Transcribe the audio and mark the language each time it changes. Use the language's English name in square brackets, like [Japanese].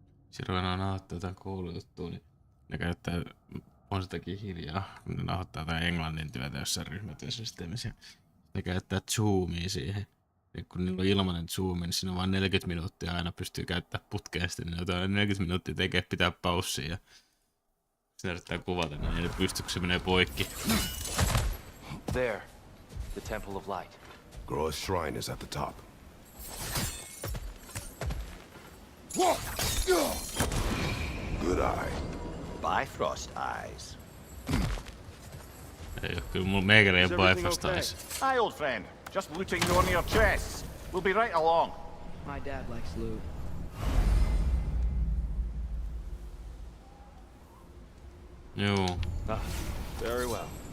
[Finnish] Sirven on nauhoittaa jotain koulujuttua, niin ne käyttää, on sitäkin hiljaa, kun ne nauhoittaa jotain englannin työtä jossain ryhmätyösysteemissä. Ne käyttää zoomia siihen. Ja kun niillä on ilmainen zoomi, niin siinä on vain 40 minuuttia aina pystyy käyttämään putkeen, sitten niin jotain 40 minuuttia tekee pitää paussia ja sitten yrittää kuvata, niin ei pysty, kun se menee poikki. [English] There, the Temple of Light. Groa's shrine is at the top. Good eye. Bifrost eyes. [Finnish] Ei oo kyllä mulla meikäriin Bifrost eyes. [English] Hi, old friend. Just looting one of your chests. We'll be right along. My dad likes loot. [Finnish] Joo. [English] Ah, very well.